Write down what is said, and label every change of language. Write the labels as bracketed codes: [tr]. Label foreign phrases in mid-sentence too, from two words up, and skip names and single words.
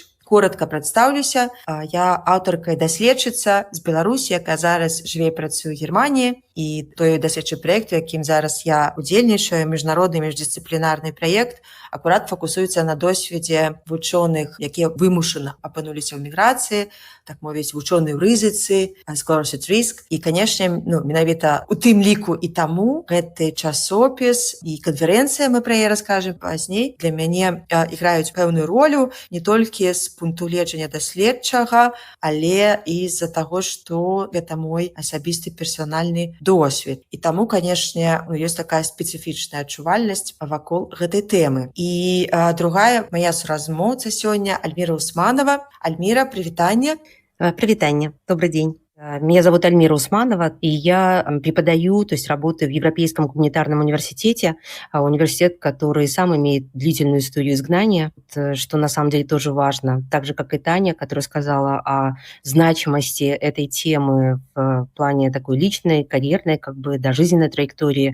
[be] Коротка прадстаўлюся, я аўтарка і даследчыца з Беларусі, якая зараз жыве і працуе ў Германіі, і той даследчы праект, у якім зараз я удзельнічаю, міжнародны міждысцыплінарны праект, акурат фокусуецца на досведзе вучоных, якія вымушана апынуліся ў міграцыі, так мовіць, вучоныя ў рызыцы, [en] scholarship risk. [be] І, канешне, менавіта у тым ліку і таму гэты часопіс і канферэнцыя, мы пра яе раскажам пазней, для мяне іграюць пэўную ролю не толькі з пункту гледжання даследчага, але і з-за таго, што гэта мой асабісты персанальны досвед. І таму, канешне, ёсць такая спецыфічная адчувальнасць вакол гэтай тэмы. І другая моя суразмоўца сёння Альміра Усманова. Альміра, прывітанне. Привитание, [ru] добрый день. Меня зовут Альмира Усманова, и я преподаю, то есть работаю в Европейском гуманитарном университете, университет, который сам имеет длительную историю изгнания, что на самом деле тоже важно. Так же, как и Таня, которая сказала о значимости этой темы в плане такой личной, карьерной, жизненной траектории.